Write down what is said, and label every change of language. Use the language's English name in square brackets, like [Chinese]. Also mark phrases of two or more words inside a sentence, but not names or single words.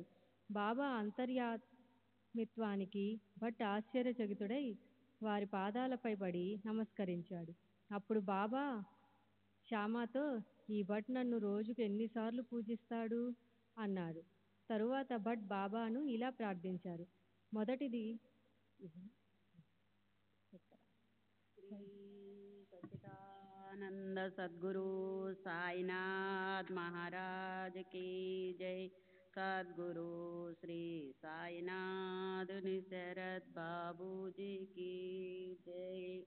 [Telugu] బాబా అంతర్యామిత్వానికి భట్ ఆశ్చర్యచకితుడై వారి పాదాలపై పడి నమస్కరించాడు. అప్పుడు బాబా శ్యామతో, ఈ భట్ నన్ను రోజుకు ఎన్నిసార్లు పూజిస్తాడు అన్నారు. తరువాత భట్ బాబాను ఇలా ప్రార్థించారు. మొదటిది [Hindi] सच्चिदानंद सद्गुरु साईनाथ महाराज की जय। सद्गुरु श्री साईनाथ निसरद बाबू जी की जय।